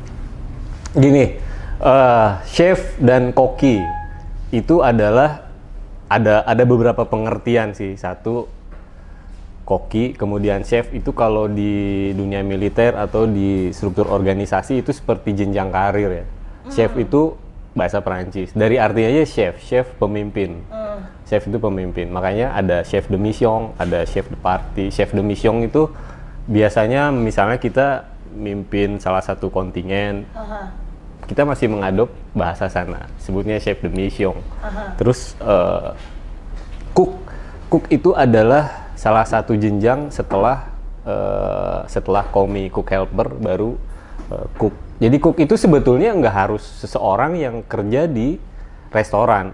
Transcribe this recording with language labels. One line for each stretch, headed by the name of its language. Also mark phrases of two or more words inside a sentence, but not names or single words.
Indonesian: Gini, chef dan koki itu adalah ada beberapa pengertian sih. Satu, koki, kemudian chef itu kalau di dunia militer atau di struktur organisasi itu seperti jenjang karir ya. Chef itu bahasa Perancis, dari artinya aja chef pemimpin. Chef itu pemimpin, makanya ada
French: chef de mission,
Indonesian: ada
French: chef de partie. Chef de mission
Indonesian: itu biasanya misalnya kita mimpin salah satu kontingen, kita masih mengadop bahasa sana, sebutnya
French: chef de mission.
Indonesian: Terus cook itu adalah salah satu jenjang setelah komi,
English: cook helper,
Indonesian: baru cook. Jadi cook itu sebetulnya nggak harus seseorang yang kerja di restoran.